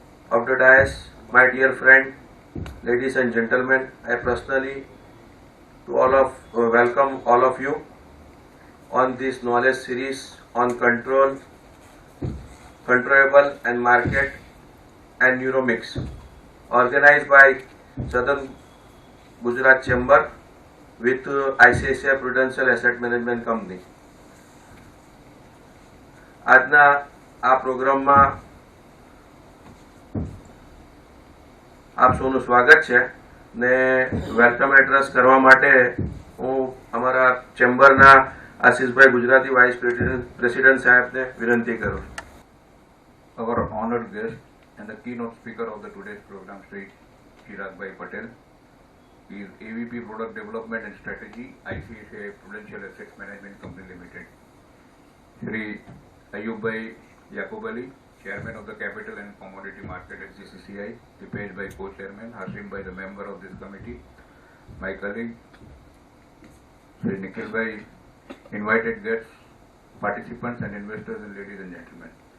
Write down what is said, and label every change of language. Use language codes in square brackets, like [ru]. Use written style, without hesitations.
[en] of the dais, my dear friend, ladies and gentlemen, I personally welcome all of you on this knowledge series on control, controllable and market and Neuromix, organized by Southern Gujarat Chamber with ICICI Prudential Asset Management Company. [gu] આજના આ પ્રોગ્રામમાં આપ સૌનું સ્વાગત છે ને welcome address કરવા માટે હું અમારા ચેમ્બરના આશીષભાઈ ગુજરાતી વાઇસ પ્રેસિડેન્ટ સાહેબને વિનંતી કરું. [en] Our honored guest and the keynote speaker of the today's program, Shri Chirag Bhai Patel, is AVP Product Development and Strategy, ICICI Prudential Asset Management Company Limited. Shri Ayub Bhai Yaqub Ali, Chairman of the Capital and Commodity Market at GCCI, Dipesh Bhai Co-Chairman, Hasim Bhai the member of this committee, my colleague, Shri Nikhil Bhai, invited guests, participants and investors and ladies and gentlemen.